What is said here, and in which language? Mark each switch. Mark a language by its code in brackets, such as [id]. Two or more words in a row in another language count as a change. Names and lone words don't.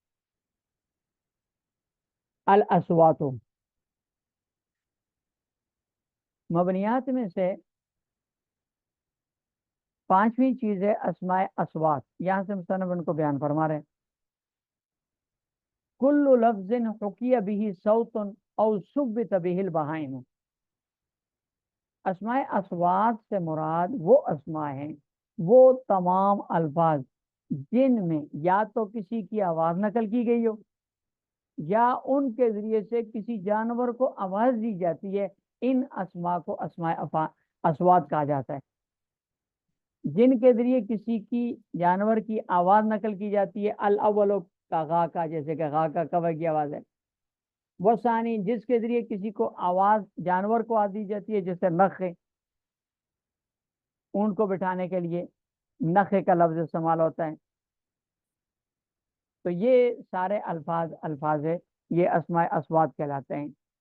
[ur] الاصوات، مبنیات میں سے پانچویں چیز ہے اسماء اصوات، یہاں سے مصنف ان کو بیان فرما رہے ہیں، [ar] کل لفظ حکی به صوت او ثبت به البہائم، [ur] اسماء اصوات سے مراد وہ اسماء ہیں، وہ تمام الفاظ جن میں یا تو کسی کی آواز نقل کی گئی ہو یا ان کے ذریعے سے کسی جانور کو آواز دی جاتی ہے، ان اسماء کو اسماء اصوات کہا جاتا ہے، جن کے ذریعے کسی کی جانور کی آواز نقل کی جاتی ہے، الاول کا غا کا، جیسے کہ غا کا کوے کی آواز ہے، وہ ثانی جس کے ذریعے کسی کو آواز جانور کو آواز دی جاتی ہے جیسے نخ، اونٹ کو بٹھانے کے لیے نخے کا لفظ استعمال ہوتا ہے، تو یہ سارے الفاظ ہے، یہ اسماء اصوات کہلاتے ہیں۔